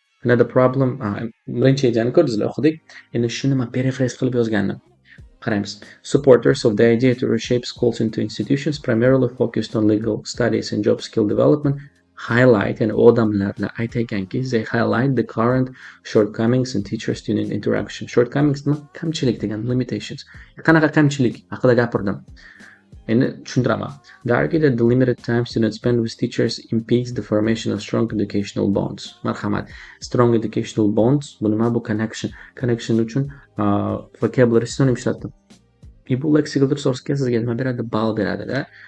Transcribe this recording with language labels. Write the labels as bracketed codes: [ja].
[en] Another problem, [uz] birinchi ideyani ko'rdingizlar, o'qidik. Endi shuni men paraphrase qilib yozgandim. Qaraymiz. [en] Supporters of the idea to reshape schools into institutions primarily focused on legal studies and job skill development highlight, [uz] and odamlarla aytayotganki, [en] they highlight the current shortcomings in teacher-student interaction. [uz] Shortcomings nima? Kamchilik degan, limitations. Qanaqa kamchilik haqida gapirdim. Endi tushuntiraman. [en] They argue that the limited time students spend with teachers impedes the formation of strong educational bonds. [uz] Marhamat. Strong educational bonds, bu nima? Bu connection. Connection uchun vocabulary synonym ishlatdim. Bu lexical resource'ga sizga nima beradi? Ball beradi-da.